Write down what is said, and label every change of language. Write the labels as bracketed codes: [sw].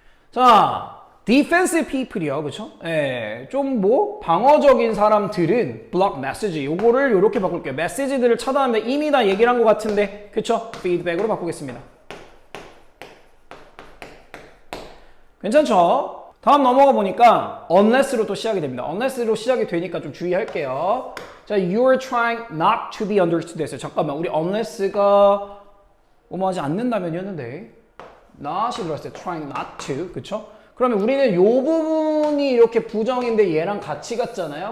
[ko] 자, defensive people이요. 그쵸? 예, 좀 뭐 방어적인 사람들은 block message, 요거를 요렇게 바꿀게요. 메시지들을 차단하면 이미 다 얘기를 한 것 같은데, 그쵸? feedback으로 바꾸겠습니다. 괜찮죠? 다음 넘어가 보니까 unless로 또 시작이 됩니다. unless로 시작이 되니까 좀 주의할게요. [en] 자, you're trying not to be understood [ko] 했어요. 잠깐만, 우리 unless가 뭐하지 않는다면이었는데 not이 들어갔을 때 [en] trying not to, [ko] 그쵸? 그러면 우리는 이 부분이 이렇게 부정인데 얘랑 같이 갔잖아요.